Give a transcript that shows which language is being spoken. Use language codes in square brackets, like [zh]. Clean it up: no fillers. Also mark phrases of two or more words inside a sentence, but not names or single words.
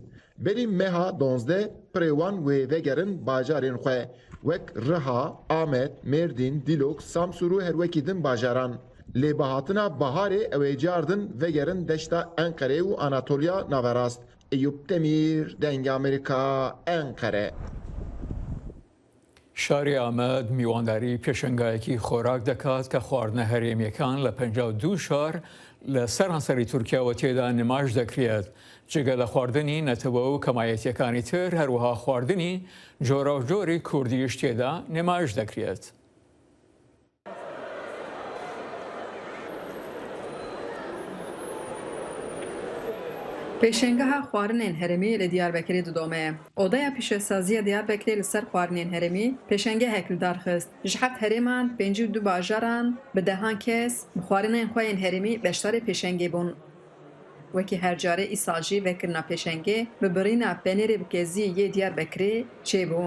[ku] Berî meha 12 pirê wan wê vegerin bajarên xwe wek Riha, Amed, Mêrdîn, Dîlok, Samsûr û herwekî din bajaran. Lê bihatina baharê ew ê cardin vegerin deşta Enqerê û Anatolya Naverast. Eyüp Demir, Dengê Amerîka, Enqere. [ckb] شاری ئامەد میوانداری پێشنگایەکی خۆراک دەکات کە خواردنە هەرێمیەکان لە 52 شار لە سەرانسەری تورکیاوە تێدا نماش دەکرێت جگە لە خواردنی نەتەوە و کەمایەتیەکانی تر هەروەها خواردنی جۆرە و جۆری کوردیش تێدا نماش دەکرێت. [ku] پێشنگەها خواردنên herêmî li Diyarbekirê didome. Odaya pîşesaziya Diyarbekirê li ser xwarinên herêmî pêşengehek li darxist. Ji heft herêman 52 bajaran bi dehan kes bi xwarinên xwe yên herêmî beşdarê pêşengê bûn. Wekî her carê îsal jî vekirina pêşengê bi birîna penêrê bikeziyê yê Diyarbekirê çêbû.